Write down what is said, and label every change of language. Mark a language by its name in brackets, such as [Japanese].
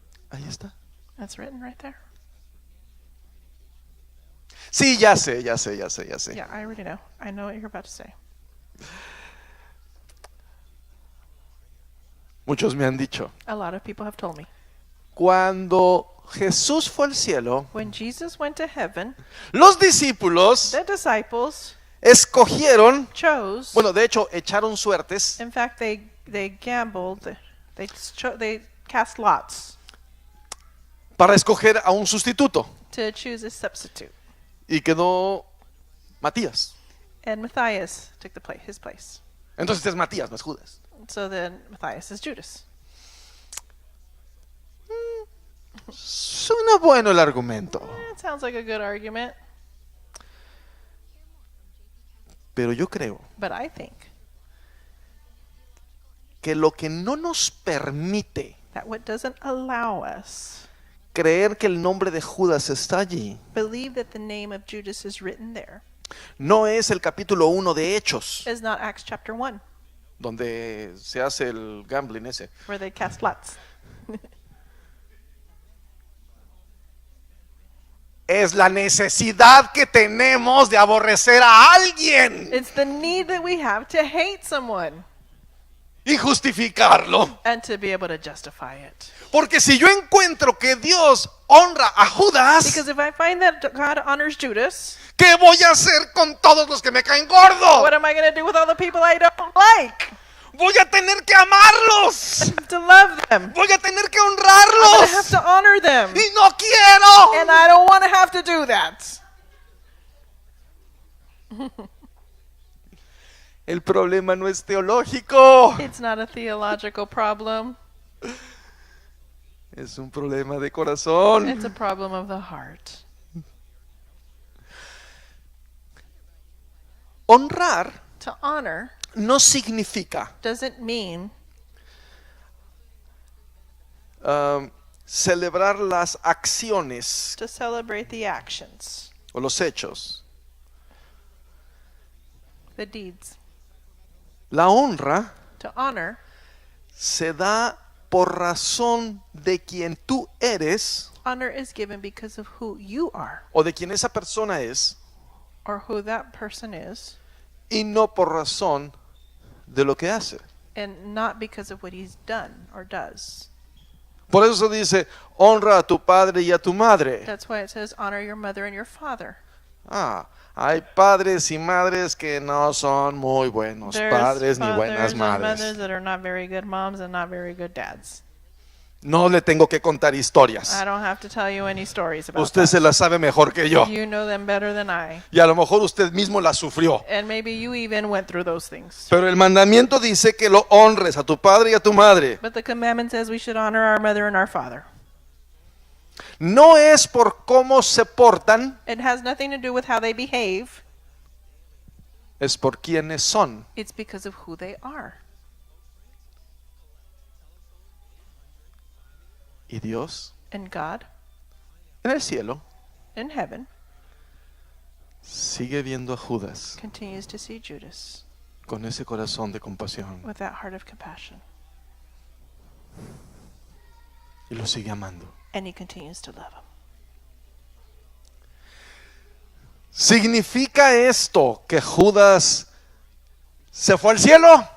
[Spanish] Ahí está. [English] That's written right there. [Spanish] Sí, ya sé, ya sé, ya sé, ya sé. [English] Yeah, I already know. I know what you're about to say. [Spanish] Muchos me han dicho, [English] A lot of people have told me. [Spanish] cuando Jesús fue al cielo, [English] When Jesus went to heaven, [Spanish] los discípulos [English] the disciples [Spanish] escogieron, [English] chose. [Spanish] bueno, de hecho, echaron suertes [English] In fact, they gambled. They cast lots [Spanish] para escoger a un sustituto. [English] to choose a substitute. [Spanish] Y quedó Matías. [English] And Matthias took his place. [Spanish] Entonces es Matías, no es Judas. [English] So then Matthias is Judas. [Spanish] Suena bueno el argumento. [English] It sounds like a good argument, [Spanish] Pero yo creo [English] but I think [Spanish] que lo que no nos permite [English] that what doesn't allow us [Spanish] creer que el nombre de Judas está allí [English] believe that the name of Judas is written there [Spanish] no es el capítulo 1 de Hechos, [English] is not Acts chapter 1, [Spanish] donde se hace el gambling ese. [English] where they cast lots. [Spanish] Es la necesidad que tenemos de aborrecer a alguien [English] It's the need that we have to hate someone [Spanish] y justificarlo. [English] and to be able to justify it. [Spanish] Porque si yo encuentro que Dios honra a Judas, [English] Because if I find that God honors Judas, [Spanish] ¿qué voy a hacer con todos los que me caen gordo? [English] what am I going to do with all the people I don't like? [Spanish] Voy a tener que amarlos. [English] To love them. [Spanish] Voy a tener que [English] I'm going to have [Spanish] honrarlos. [English] to honor them. [Spanish] Y no quiero. [English] And I don't want to have to do that. [Spanish] El problema no es teológico. [English] It's not a theological problem. [Spanish] Es un problema de corazón. [English] It's a problem of the heart. [Spanish] Honrar [English] To honor [Spanish] no significa [English] doesn't mean [Spanish] celebrar las acciones [English] to celebrate the actions, [Spanish] o los hechos. [English] the deeds. [Spanish] La honra [English] To honor [Spanish] se da por razón de quien tú eres [English] honor is given because of who you are [Spanish] o de quien esa persona es [English] or who that person is, [Spanish] y no por razón de lo que hace. [English] and not because of what he's done or does. [Spanish] Por eso se dice, honra a tu padre y a tu madre. [English] That's why it says honor your mother and your father. [Spanish] Hay padres y madres que no son muy buenos [English] There's [Spanish] padres ni [English] fathers [Spanish] buenas [English] and mothers [Spanish] madres. [English] that are not very good moms and not very good dads. [Spanish] No le tengo que contar historias. [English] I don't have to tell you any stories about [Spanish] Usted se [English] that. [Spanish] las sabe mejor que yo. [English] You know them better than I. [Spanish] Y a lo mejor usted mismo las sufrió. [English] And maybe you even went through those things. [Spanish] Pero el mandamiento dice que lo honres a tu padre y a tu madre. [English] But the commandment says we should honor our mother and our father. [Spanish] No es por cómo se portan, [English] It has nothing to do with how they behave. [Spanish] es por quiénes son. [English] It's because of who they are. [Spanish] Y Dios, [English] And God [Spanish] en el cielo, [English] in heaven [Spanish] sigue viendo a Judas [English] continues to see Judas [Spanish] con ese corazón de compasión [English] with that heart of compassion. [Spanish] y lo sigue amando. [English] And he continues to love him. [Spanish] ¿Significa esto que Judas se fue al cielo?